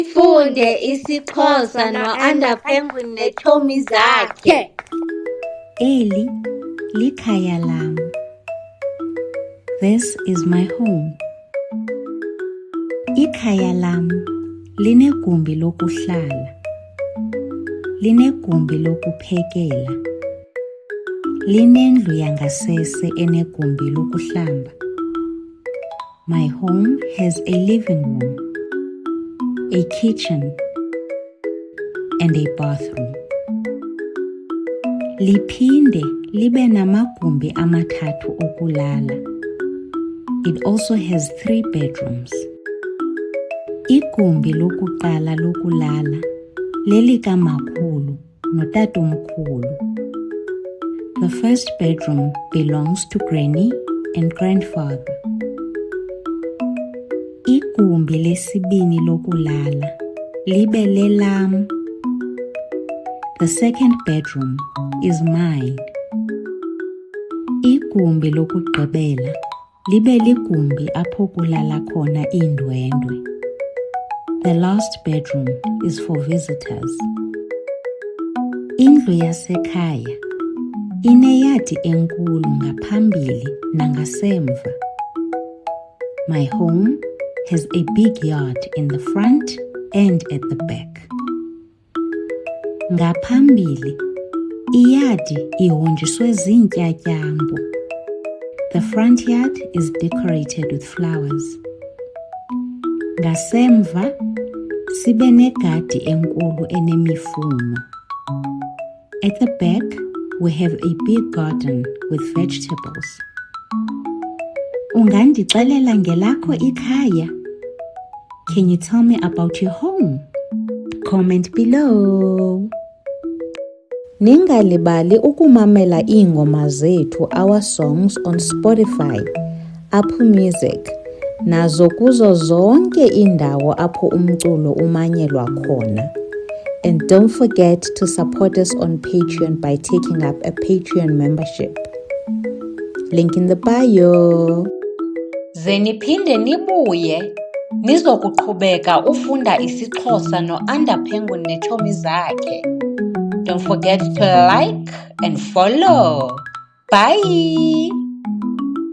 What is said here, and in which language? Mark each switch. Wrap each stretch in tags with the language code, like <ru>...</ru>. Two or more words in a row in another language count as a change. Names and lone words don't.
<xh>Funde isiXhosa no-Under Penguin neetshomi zakhe. Eli likhaya lam.</xh> <en>This is my home.</en> <xh>Ikhaya lam linegumbi lokuhlala, linegumbi lokuphekela, linendlu yangasese enegumbi lokuhlamba.</xh> <en>My home has a living room, a kitchen, and a bathroom.</en> <xh>Liphinde libe namagumbi amathathu okulala.</xh> <en>It also has 3 bedrooms.</en> <xh>Igumbi lokuqala lokulala lelikamakhulu notatomkhulu.</xh> <en>The first bedroom belongs to Granny and Grandfather.</en> <xh>Igumbi lesibini lokulala libe lelam.</xh> <en>The second bedroom is mine.</en> <xh>Igumbi lokugqibela libe ligumbi apho kulala khona iindwendwe.</xh> <en>The last bedroom is for visitors.</en> <xh>Indlu yasekhaya ineyadi enkulu ngaphambili nangasemva.</xh> <en>My home has a big yard in the front and at the back.</en> <xh>Ngaphambili, iyadi ihonjiswe ziintyatyambo.</xh> <en>The front yard is decorated with flowers.</en> <xh>Ngasemva, sibe negadi enkulu enemifuno.</xh> <en>At the back, we have a big garden with vegetables.</en> <xh>Ungandixelela ngelakho ikhaya?</xh> <en>Can you tell me about your home? Comment below.</en> <xh>Ningalibali ukumamela iingoma zethu,</xh> <en>our songs on Spotify, Apple Music,</en> <xh>nazo kuzo zonke indawo apho umculo umanyelwa khona.</xh> <en>And don't forget to support us on Patreon by taking up a Patreon membership. Link in the bio.</en> <xh>Ze niphinde nibuye nizokuqhubeka ufunda isiXhosa no-Under Penguin neetshomi zakhe.</xh> <en>Don't forget to like and follow. Bye!</en>